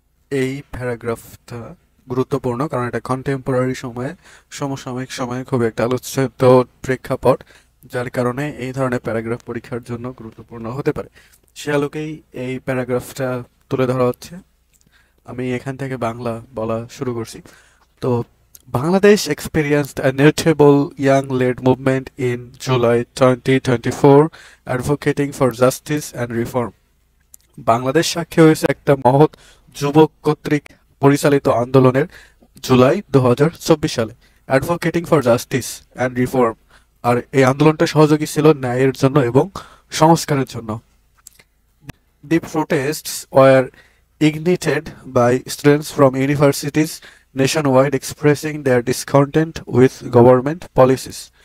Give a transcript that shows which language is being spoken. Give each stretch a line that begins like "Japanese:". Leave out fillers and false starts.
Bangla: এই প্যারাগ্রাফটা গুরুত্বপূর্ণ কারণ এটা কন্টেম্পোরারি সময়ে, সমসাময়িক সময়ে খুব একটা আলোচিত প্রেক্ষাপট, যার কারণে এই ধরনের প্যারাগ্রাফ পরীক্ষার জন্য গুরুত্বপূর্ণ হতে পারে। সে আলোকেই এই প্যারাগ্রাফটা তুলে ধরা হচ্ছে। আমি এখান থেকে বাংলা বলা শুরু করছি।
English: তো Bangladesh experienced a notable young-led movement in July 2024 advocating for justice and reform.
Bangla: Bangladesh সাক্ষী হয়েছে একটা মহৎ যুবক কর্তৃক পরিচালিত আন্দোলনের জুলাই 2024 সালে,
English: Advocating for justice and reform.
Bangla: আর এই আন্দোলনটা সহযোগী ছিল ন্যায়ের জন্য এবং সংস্কারের জন্য।
English: The protests were ignited by students from universities nationwide expressing their discontent with government policies.